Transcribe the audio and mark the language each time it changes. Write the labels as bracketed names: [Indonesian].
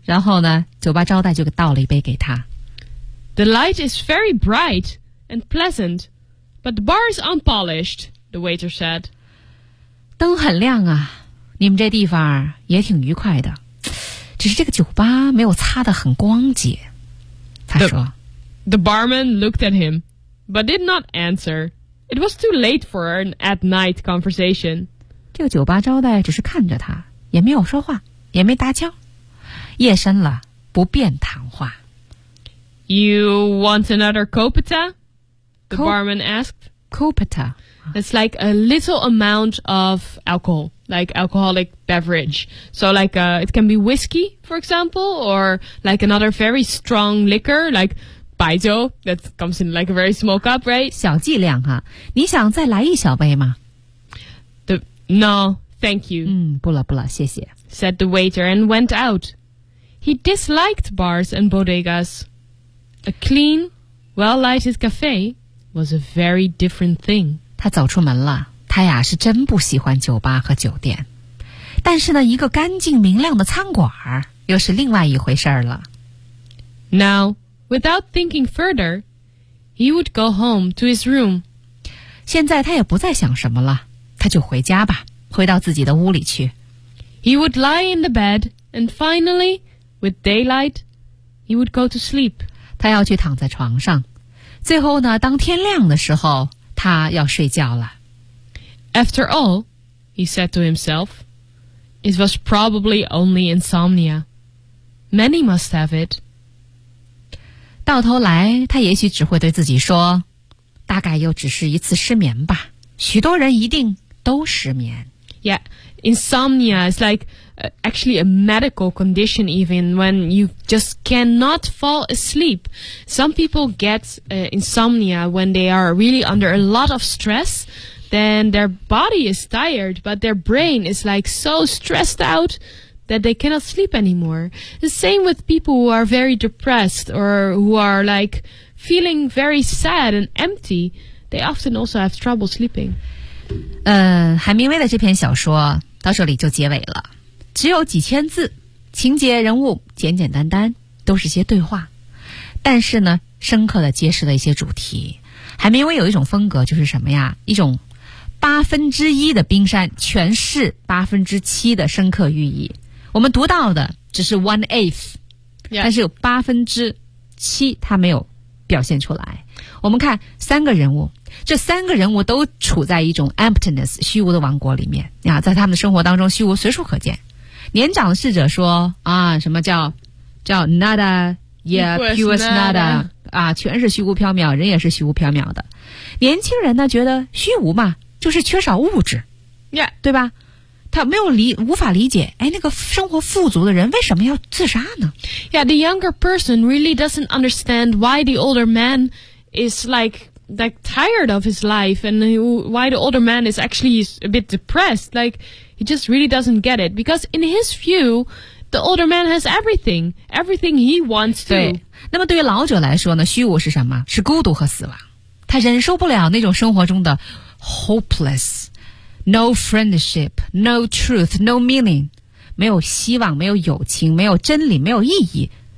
[Chinese] 然后呢，酒吧招待就倒了一杯给他。 [English] The light is very bright and pleasant, but the bar is unpolished, the waiter said. [Chinese] 灯很亮啊，你们这地方也挺愉快的，只是这个酒吧没有擦得很光洁。他说 [English] the, The barman looked at him, but did not answer. It was too late for an at-night conversation. [Chinese] 这个酒吧招待只是看着他，也没有说话，也没搭腔。夜深了，不便谈话。 [English] You want another copita? The barman asked. Copita. It's like a little amount of alcohol, like alcoholic beverage. So like, it can be whiskey, for example, or like another very strong liquor, like... 白酒 that comes in like a very small cup, right? [Chinese] 小剂量哈，你想再来一小杯吗 [English] No, thank you. [Chinese] 不了不了，谢谢。 [English] Said the waiter and went out. He disliked bars and bodegas. A clean, well-lighted cafe was a very different thing. [Chinese] 他走出门了，他呀是真不喜欢酒吧和酒店。但是呢，一个干净明亮的餐馆又是另外一回事了。 [English] Now,Without thinking further, he would go home to his room. [Chinese] 现在他也不再想什么了，他就回家吧，回到自己的屋里去。 [English] He would lie in the bed, and finally, with daylight, he would go to sleep. [Chinese] 他要去躺在床上。最后呢，当天亮的时候，他要睡觉了。 [English] After all, he said to himself, it was probably only insomnia. Many must have it. [Chinese] 到头来他也许只会对自己说大概又只是一次失眠吧许多人一定都失眠 [English] Yeah, insomnia is like actually a medical condition even when you just cannot fall asleep Some people get insomnia when they are really under a lot of stress Then their body is tired but their brain is like so stressed outthat they cannot sleep anymore. The same with people who are very depressed or who are like feeling very sad and empty. They often also have trouble sleeping. [Chinese] 海明威的这篇小说到这里就结尾了。只有几千字，情节人物简简单单，都是些对话。但是呢，深刻的揭示了一些主题。海明威有一种风格就是什么呀？一种八分之一的冰山，全是八分之七的深刻寓意。我们读到的只是 [English] one eighth、 yeah. [Chinese] 但是有八分之七它没有表现出来我们看三个人物这三个人物都处在一种 emptiness 虚无的王国里面啊，在他们的生活当中虚无随处可见年长的侍者说啊，什么叫 nada yeah [English] pure nada [Chinese] 啊，全是虚无缥缈人也是虚无缥缈的年轻人呢觉得虚无嘛就是缺少物质、 [English] yeah. [Chinese] 对吧他没有理无法理解哎那个生活富足的人为什么要自杀呢 [English] Yeah, the younger person really doesn't understand why the older man is like tired of his life and why the older man is actually a bit depressed. Like, he just really doesn't get it. Because in his view, the older man has everything. Everything he wants to. [Chinese] 对那么对于老者来说呢虚无是什么是孤独和死亡。他忍受不了那种生活中的 hopeless. [English] No friendship, no truth, no meaning. [Chinese] 没有希望，没有友情，没有真理，没有意义。